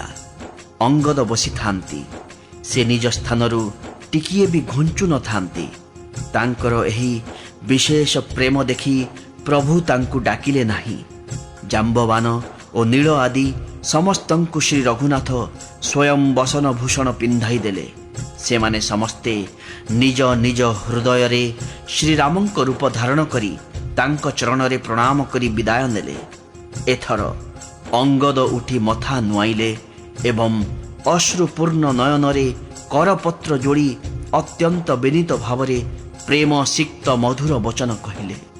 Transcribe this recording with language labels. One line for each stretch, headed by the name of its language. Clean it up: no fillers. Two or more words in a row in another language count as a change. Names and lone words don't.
Odia: ଅଙ୍ଗଦ ବସିଥାନ୍ତି। ସେ ନିଜ ସ୍ଥାନରୁ ଟିକିଏ ବି ଘୁଞ୍ଚୁ ନଥାନ୍ତି। ତାଙ୍କର ଏହି ବିଶେଷ ପ୍ରେମ ଦେଖି ପ୍ରଭୁ ତାଙ୍କୁ ଡାକିଲେ ନାହିଁ। ଜାମ୍ବବାନ ଓ ନୀଳ ଆଦି ସମସ୍ତଙ୍କୁ ଶ୍ରୀ ରଘୁନାଥ ସ୍ୱୟଂ ବସନଭୂଷଣ ପିନ୍ଧାଇ ଦେଲେ। ସେମାନେ ସମସ୍ତେ ନିଜ ନିଜ ହୃଦୟ ରେ ଶ୍ରୀରାମଙ୍କ ରୂପ ଧାରଣ କରି ତାଙ୍କ ଚରଣ ରେ ପ୍ରଣାମ କରି ବିଦାୟ ନେଲେ। ଏଥର ଅଙ୍ଗଦ ଉଠି ମଥା ନୁଆଇଁଲେ ଏବଂ ଅଶ୍ରୁପୂର୍ଣ୍ଣ ନୟନ ରେ କରପତ୍ର ଯୋଡ଼ି ଅତ୍ୟନ୍ତ ବିନୀତ ଭାବରେ ପ୍ରେମ ସିକ୍ତ ମଧୁର ବଚନ କହିଲେ।